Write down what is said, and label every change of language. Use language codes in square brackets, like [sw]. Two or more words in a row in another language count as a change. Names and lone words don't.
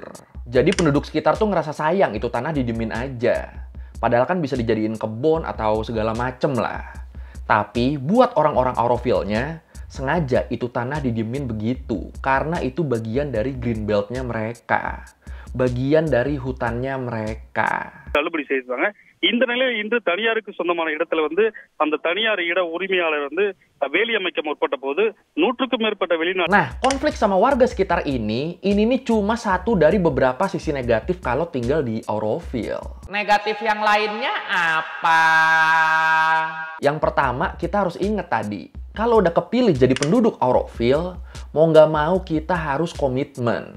[id] Jadi penduduk sekitar tuh ngerasa sayang itu tanah didiemin aja. Padahal kan bisa dijadiin kebun atau segala macem lah. Tapi buat orang-orang Auroville-nya, sengaja itu tanah didiemin begitu. Karena itu bagian dari [en] green belt- [id] nya mereka. Bagian dari hutannya mereka. [ta] தள்ளுபடி செய்வாங்க. இந்த நிலையில் இன்று தனியாருக்கு சொந்தமான இடத்துல அந்த தனியார் இட உரிமையாளர் வேலி அமைக்க முற்பட்ட போது 100க்கும் மேற்பட்ட வெளிநாட்டு. [id] Nah, konflik sama warga sekitar ini nih cuma satu dari beberapa sisi negatif kalau tinggal di Auroville. Negatif yang lainnya apa? Yang pertama, kita harus ingat tadi, kalau udah kepilih jadi penduduk Auroville, mau nggak mau kita harus komitmen.